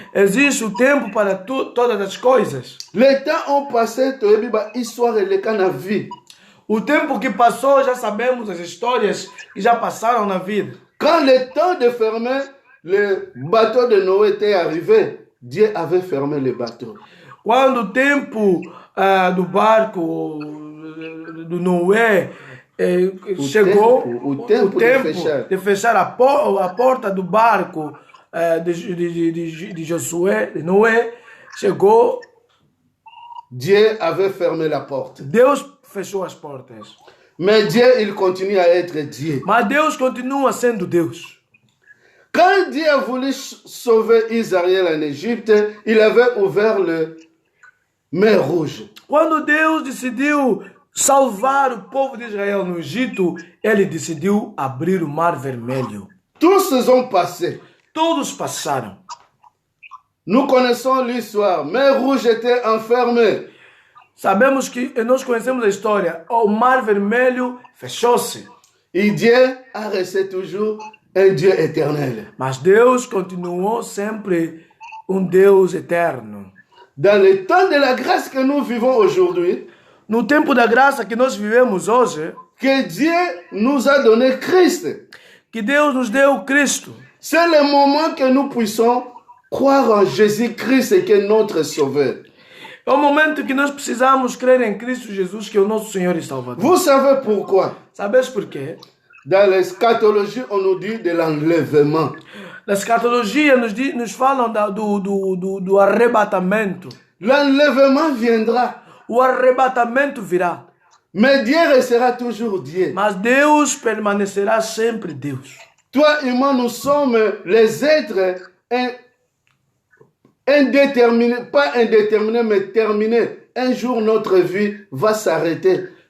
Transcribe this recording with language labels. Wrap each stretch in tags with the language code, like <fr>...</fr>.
<pt>Existe o tempo para todas as coisas.</pt> <fr>Les temps ont passé, tu as histoire et le cas na vie.</fr> <pt>O tempo que passou, já sabemos as histórias que já passaram na vida.</pt> <fr>Quand le temps de fermer le bateau de Noé était arrivé, Dieu avait fermé le bateau.</fr> <pt>Quando o tempo do barco do Noé chegou, o tempo de fechar a porta do barco de Josué, de Noé, chegou.</pt> <fr>Dieu avait fermé la porte.</fr> <pt>Deus fechou as portas.</pt> <fr>Mais Dieu, il continue à être Dieu.</fr> <pt>Mas Deus continua sendo Deus.</pt> <fr>Quand Dieu a voulu sauver Israël en Égypte, il avait ouvert le mer rouge.</fr> <pt>Quando Deus decidiu salvar o povo de Israel no Egito, ele decidiu abrir o mar vermelho.</pt> <fr>Tous ont passé.</fr> <pt>Todos passaram.</pt> <fr>Nous connaissons l'histoire. Mer rouge était enfermé.</fr> <pt>Sabemos que nós conhecemos a história. O mar vermelho fechou-se.</pt> <fr>Et Dieu a resté toujours un Dieu éternel.</fr> <pt>Mas Deus continuou sempre Deus eterno.</pt> <fr>Dans le temps de la grâce que nous vivons aujourd'hui,</fr> <pt>no tempo da graça que nós vivemos hoje,</pt> <fr>que Dieu nous a donné Christ.</fr> <pt>que Deus nos deu Cristo.</pt> <fr>C'est le moment que nous puissions croire en Jésus-Christ que notre Sauveur.</fr> <pt>É o momento que nós precisamos crer em Cristo Jesus, que é o nosso Senhor e Salvador.</pt> <fr>Vous savez pourquoi?</fr> <pt>Sabes por quê?</pt> <fr>Dans l'eschatologie, on nous dit de l'enlèvement.</fr> <pt>Na escatologia nos falam do arrebatamento.</pt> <fr>L'enlèvement viendra,</fr> <pt>O arrebatamento virá.</pt> <fr>mais Dieu restera toujours Dieu.</fr> <pt>Mas Deus permanecerá sempre Deus.</pt> <fr>Toi et moi, nous sommes les êtres indéterminés, pas indéterminés, mais terminés. Un jour, notre vie va s'arrêter.</fr>